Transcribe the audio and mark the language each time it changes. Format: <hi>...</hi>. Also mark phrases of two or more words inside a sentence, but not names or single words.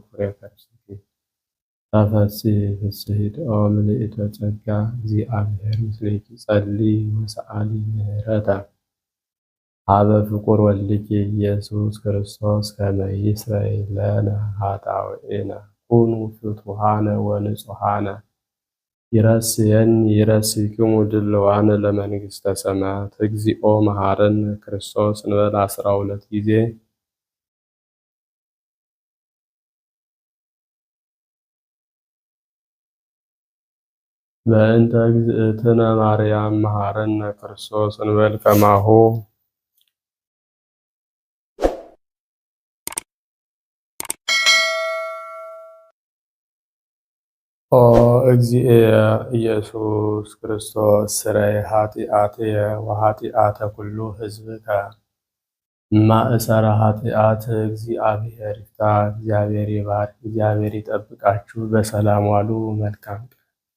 <gez>ፍሬ ከርሥኪ ተፈሥሒ ፍሥሕት ኦ ምልዕተ ጸጋ እግዚአብሔር ምስሌኪ ጸልዪ ወሰአሊ ምህረተ ሀበ ፍቁር ወልድኪ ኢየሱስ ክርስቶስ ከመ ይስረይ ለነ ኃጣውኢነ ኩኑ ፍቱሐነ ወንጹሐነ ይረስየኒ ይረስይክሙ ድልዋነ ለመንግሥተ ሰማያት እግዚኦ መሐረነ ክርስቶስ እንበል 12 ጊዜ። በእንተ እግዝእትነ ማርያም መሐረነ ክርስቶስ እንበል ከማሁ። ኦ እግዚእየ ኢየሱስ ክርስቶስ ስረይ ኃጢአትየ ወኃጢአተ ኩሉ ሕዝብከ</gez> <am>ማእሰረ ኃጢአት እግዚአብሔር ይፍታ። እግዚአብሔር ይባርክ፣ እግዚአብሔር ይጠብቃችሁ። በሰላም ዋሉ። መልካም</am>